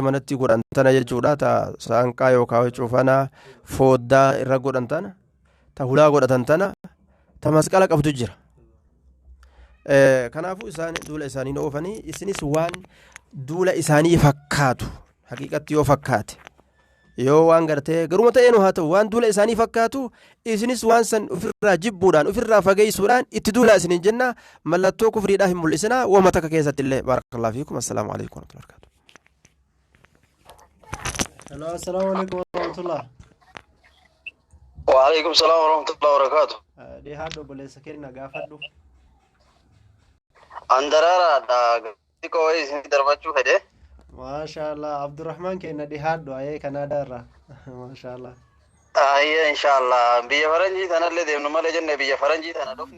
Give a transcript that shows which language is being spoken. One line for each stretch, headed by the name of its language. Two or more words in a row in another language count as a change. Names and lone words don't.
Oromo: manatti godhan tana jechuudha ta saanqaa yookaan cufanaa fooddaa irra godhan tana ta hulaa godhatan tana ta masqala qabdu jira kanaafuu isaan duula isaanii oofanii isinis waan duula isaanii fakkaatu haqiiqatti yoo fakkaate yoo waan gartee garuma ta'eenu haa ta'u waan duula isaanii fakkaatu isinis waan san ofirraa jibbuudhaan ofirraa fageessuudhaan itti duula isiniin jenna mallattoo kufriidhaa hin mul'isinaa wama takka keessatti illee
Arabic: بارك الله فيكم السلام عليكم ورحمة الله وبركاته. Hello, السلام عليكم ورحمة الله. وعليكم السلام ورحمة الله وبركاته.
Oromo: Dee haadho boleessa kenna gaafadhu. Andaraara da xiqqoo wayii isin darbachuu fedhe. Maashaallah Abdurrahman kenna dee haadho ayee Kanaadaa irraa. Maashaallah. Hayyee inshallah biyya faranjii tanallee deemnu malee jenne biyya faranjii tana dhufne.